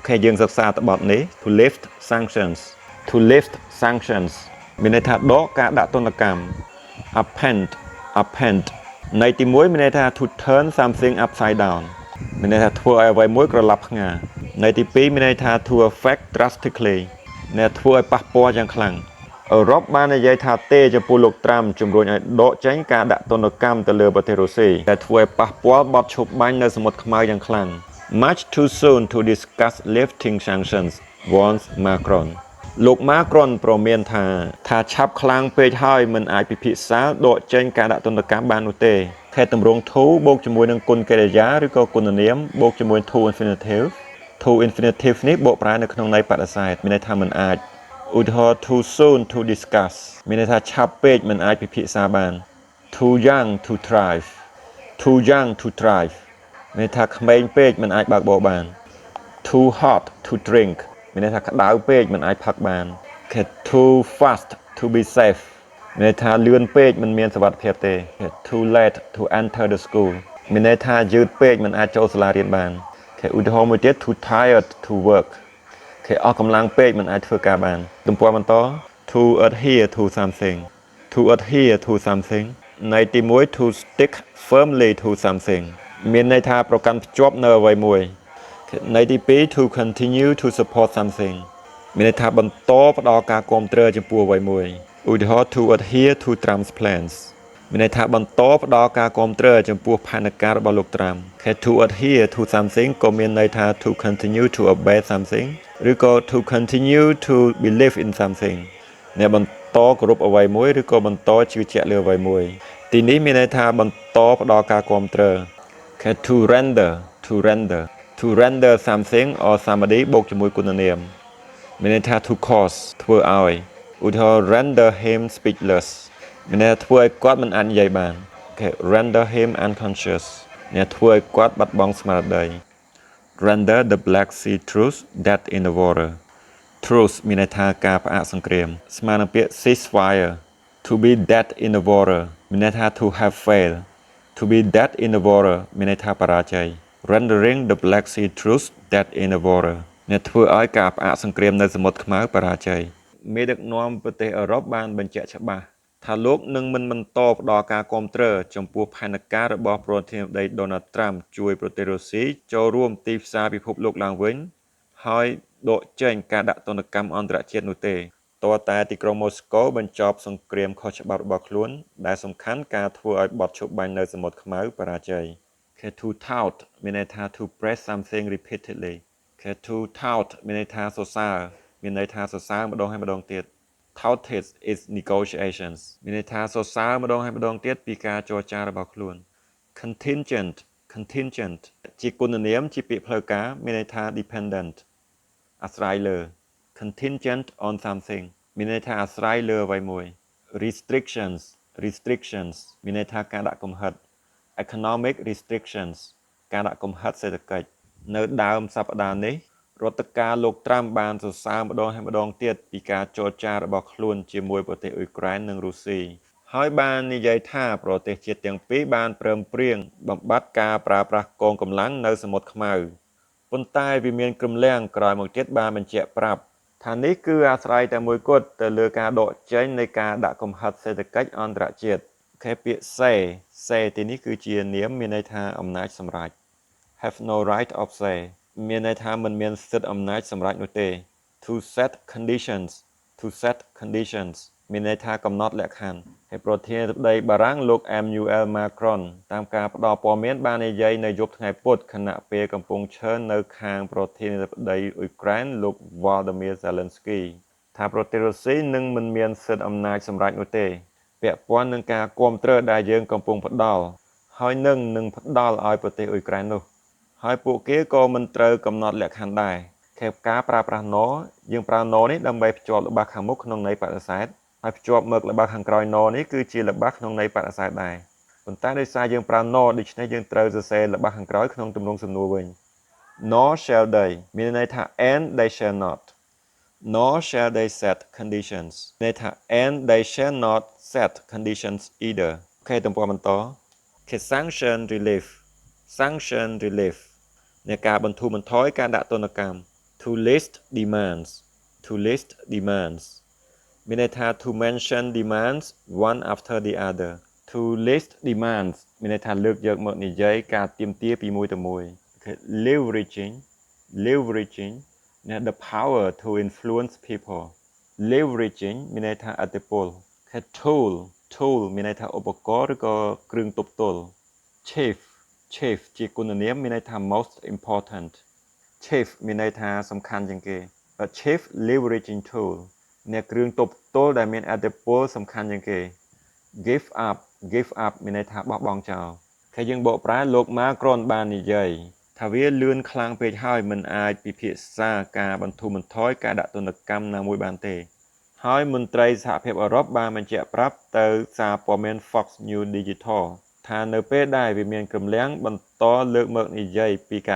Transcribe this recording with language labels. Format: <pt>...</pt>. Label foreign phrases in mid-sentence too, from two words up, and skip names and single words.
<km>យើងសិក្សាតបនេះ</km> <en>to lift sanctions to lift sanctions</en> <km>មានន័យថាដកការដាក់ទណ្ឌកម្ម append ន័យទី1មានន័យថា</km> <en>to turn something upside down</en> <km>មានន័យថាធ្វើឲ្យអ្វីមួយក្រឡាប់ផ្ងាន័យទី2មានន័យថា</km> <en>to affect drastically</en> <km>អ្នកធ្វើឲ្យប៉ះពាល់យ៉ាងខ្លាំងអឺរ៉ុបបាននិយាយថាទេចំពោះលោកត្រាំជំរុញឲ្យដកចេញការដាក់ទណ្ឌកម្មទៅលើប្រទេសរុស្ស៊ីដែលធ្វើឲ្យប៉ះពាល់បទឈប់បាញ់នៅសមុទ្រខ្មៅយ៉ាងខ្លាំង</km> <en>Much too soon to discuss lifting sanctions warns Macron</en> <km>លោក Macron ប្រមានថាឆាប់ខ្លាំងពេកហើយមិនអាចពិភាក្សាដកចេញការដាក់ទណ្ឌកម្មបាននោះទេខេត្តតម្រង to បូកជាមួយនឹងគុណកិរិយាឬក៏គុណនាមបូកជាមួយ</km> <en>to infinitive to infinitive</en> <km>នេះបូកប្រើនៅក្នុងន័យបដិសេធមានន័យថាមិនអាចឧទាហរណ៍</km> <en>too soon to discuss</en> <km>មានន័យថាឆាប់ពេកមិនអាចពិភាក្សាបាន</km> <en>too young to thrive too young to thrive</en> <km>មានន័យថាក្មេងពេកមិនអាចបើកបរបាន</km> <en>too hot to drink</en> <km>មានន័យថាក្តៅពេកមិនអាចផឹកបាន</km> <en>too fast to be safe</en> <km>មានន័យថា លឿនពេកមិនមានសុវត្ថិភាពទេ</km> <en>too late to enter the school</en> <km>មានន័យថាយឺតពេកមិនអាចចូលសាលារៀនបានឧទាហរណ៍មួយទៀត</km> <en>too tired to work</en> <km>អស់កម្លាំងពេកមិនអាច ធ្វើការបានទំព័របន្ត</km> <en>to adhere to something to adhere to something</en> <km>ន័យទី1</km> <en>to stick firmly to something</en> <km>មានន័យថាប្រកាន់ភ្ជាប់ នៅអ្វីមួយន័យទី2</km> <en>to continue to support something</en> <km>មានន័យថាបន្តផ្ដល់ការគាំទ្រចំពោះអ្វីមួយឧទាហរណ៍</km> <en>to adhere to Trump's plans</en> <km>មានន័យថាបន្តផ្ដល់ការគាំទ្រចំពោះផែនការរបស់លោកត្រាំ</km> <en>to adhere to something</en> <km>ក៏មានន័យថា</km> <en>to continue to obey something</en> <km>ឬក៏</km> <en>to continue to believe in something</en> <km>អ្នកបន្តគោរពអ្វីមួយឬក៏បន្តជឿជាក់លើអ្វីមួយទីនេះមានន័យថាបន្តផ្ដល់ការគាំទ្រ</km> <en>to render something or somebody</en> <km>បូកជាមួយគុណនាមមានន័យថា</km> <en>to cause</en> <km>ធ្វើឲ្យឧទាហរណ៍</km> <en>render him speechless</en> <km>មានន័យថាធ្វើឲ្យគាត់មិនអាចនិយាយបាន</km> <en>render him unconscious</en> <km>អ្នកធ្វើឲ្យគាត់បាត់បង់ស្មារតី</km> <en>render the Black Sea truce dead in the water truce</en> <km>មានន័យថាការផ្អាក សង្គ្រាមស្មើនឹងពាក្យ ceasefire</km> <en>to be dead in the water</en> <km>មានន័យថា</km> <en>to have failed to be dead in the water</en> <km>មានន័យថាបរាជ័យ</km> <en>rendering the Black Sea truce dead in the water</en> <km>អ្នកធ្វើឲ្យការផ្អាកស ង្គ្រាមនៅសមុទ្រខ្មៅបរាជ័យមេដឹកនាំប្រទេសអឺរ៉ុបបានបញ្ជាក់ច្បាស់ថាលោកនឹងមិនបន្តផ្ដល់ការគាំទ្រចំពោះផែនការរបស់ប្រធានា ធិបតី Donald Trump ជួយប្រទេសរុស្ស៊ីចូលរួមទីផ្សារពិភពលោកឡើងវិញហើយដកចេញការដាក់ទណ្ឌកម្មអន្តរជាតិនោះទេតើតែទីក្រុងម៉ូស្គូបញ្ចប់សង្គ្រាមខុសច្បាប់របស់ខ្លួនដែលសំខាន់ការធ្វើឲ្យបទឈប់បាញ់នៅសមុទ្រខ្មៅបរាជ័យ</km> <en>to tout</en> <km>មានន័យថា</km> <en>to praise something repeatedly to tout</en> <km>មានន័យថាសរសើរមានន័យថាសរសើរម្ដងហើយម្ដងទៀត</km> <en>touted is negotiations</en> <km>មានន័យថាសរសើរម្ដងហើយម្ដងទៀតពីការចរចារបស់ខ្លួន contingent ជាគុណនាមជាពាក្យផ្លូវការមានន័យថា dependent អាស្រ័យលើ</km> <en>contingent on something</en> <km>មានន័យថាអាស្រ័យលើអ្វីមួយ restrictions មានន័យថាការដាក់កំហិត</km> <en>economic restrictions</en> <km>ការដាក់កំហិតសេដ្ឋកិច្ច នៅដើមសប្តាហ៍នេះរដ្ឋការលោកត្រាំបានសរសើរម្ដងហើយម្ដងទៀតពីការចរចារបស់ខ្លួនជាមួយប្រទេសអ៊ុយក្រែននិងរុស្ស៊ី ហើយបាននិយាយថាប្រទេសជាតិទាំងពីរបានព្រមព្រៀងបំបត្តិការប្រើប្រាស់កងកម្លាំងនៅសមុទ្រខ្មៅប៉ុន្តែវាមានក្រំលាំងក្រោយមកទៀតបានបញ្ជាក់ប្រាប់ថានេះគឺអាស្រ័យតែមួយគត់ទៅលើការដកចេញនៃការដាក់កំហិតសេដ្ឋកិច្ចអន្តរជាតិពាក្យ say ទីនេះគឺជានាមមានន័យថាអំណាចសម្រេច</km> <en>have no right of say</en> <km>មានន័យថាមិនមានសិទ្ធិអំណាចសម្រេចនោះទេ</km> <en>to set</en> <km>conditions មានន័យថាកំណត់លក្ខខណ្ឌហើយប្រធានាធិបតីបារាំងលោក Emmanuel Macron តាមការផ្ដល់ព័ត៌មានបាននិយាយនៅយប់ថ្ងៃពុធខណៈពេលកំពុងឈរនៅខាងប្រធានាធិបតី អ៊ុយក្រែនលោក Volodymyr Zelensky ថាប្រទេសរុស្ស៊ីនឹងមិនមានសិទ្ធិអំណាចសម្រេចនោះទេពាក់ព័ន្ធនឹងការគាំទ្រដែលយើងកំពុងផ្ដល់ហើយ នឹងផ្ដល់ឲ្យប្រទេសអ៊ុយក្រែននោះហើយពួកគេក៏មិនត្រូវកំណត់លក្ខខណ្ឌដែរការប្រើប្រាស់ no យើងប្រើ no នេះដើម្បីភ្ជាប់ល្បះខាងមុខក្នុងន័យបដិសេធហើយភ្ជាប់មកល្បះខាងក្រោយ no នេះគឺជាល្បះក្នុងន័យបដិសេធដែរប៉ុន្តែដោយសារយើងប្រើ no ដូច្នេះយើងត្រូវសរសេរល្បះខាងក្រោយក្នុងទម្រង់សំណួរវិញ</km> <en>nor shall they</en> <km>មានន័យថា</km> <en>and they shall not nor shall they set conditions</en> <km>ន័យថា</km> <en>and they shall not set conditions either</en> <km>ទំព័របន្ត</km> <en>sanction relief</en> <km>នៃការបន្ធូរបន្ថយការដាក់ទណ្ឌកម្ម</km> <en>to list demands to list demands</en> <km>មានន័យថា</km> <en>to mention demands one after the other to list demands</en> <km>មានន័យថាលើកយកមកនិយាយការទាមទារពីមួយទៅមួយ</km> <en>leveraging the power to influence people leveraging</en> <km>មានន័យថាឥទ្ធិពល tool មានន័យថាឧបករណ៍ឬក៏គ្រឿងទប់ទល់ chief ជាគុណនាមមានន័យថា</km> <en>most important</en> <km>chief មានន័យថាសំខាន់ជាងគេ</km> <en>a chief leveraging tool</en> <km>អ្នកគ្រឿងទប់ទល់ដែលមានឥទ្ធិពលសំខាន់ជាងគេ give up មានន័យថាបោះបង់ចោលតែយើងបកប្រែលោកម៉ាគ្រុនបាននិយាយថាវាលឿនខ្លាំងពេកហើយមិនអាចពិភាក្សាការបន្ធូរបន្ថយការដាក់ទណ្ឌកម្មណាមួយបានទេហើយមន្ត្រីសហភាពអឺរ៉ុបបានបញ្ជាក់ប្រាប់ទៅសារព័ត៌មាន Fox News Digital ថានៅពេលដែលវាមានកម្លាំងបន្តលើកមកនិយាយពីការ</km>